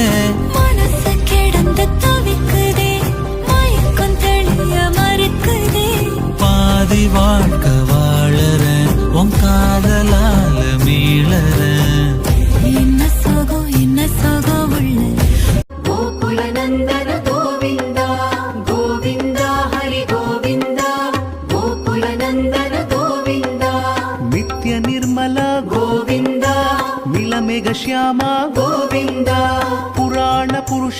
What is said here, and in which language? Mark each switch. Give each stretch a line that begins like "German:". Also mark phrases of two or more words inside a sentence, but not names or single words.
Tamil: மனசு கிடந்து தவிக்குதே மயக்கம் தெளிய மறுக்குதே பாதி வாழ்க்கை வாழறேன் உன் காதலால மீளறேன் என்ன சோகம் உள்ள
Sanskrit: गोकुलनन्दन गोविन्द गोविन्द हरि गोविन्द गोकुलनन्दन गोविन्द नित्य निर्मल गोविन्द नीलमेघ श्याम गोविन्द पुराण पुरुष